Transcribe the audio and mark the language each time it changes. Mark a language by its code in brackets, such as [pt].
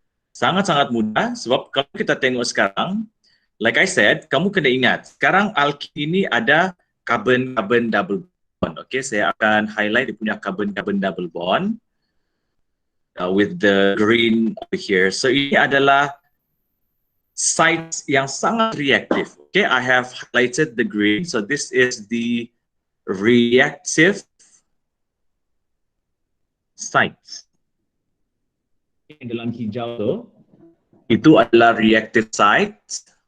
[ms] Sangat-sangat mudah, sebab kalau kita tengok sekarang, [en] like I said, [ms] kamu kena ingat, sekarang alkene ini ada carbon-carbon double bond. Okay, saya akan highlight dia punya carbon-carbon double bond [en] with the green over here. [ms] So ini adalah sites yang sangat reactive. [en] Okay, I have highlighted the green. So this is the reactive sites. [ms] Yang dalam hijau tu, itu adalah reactive sites.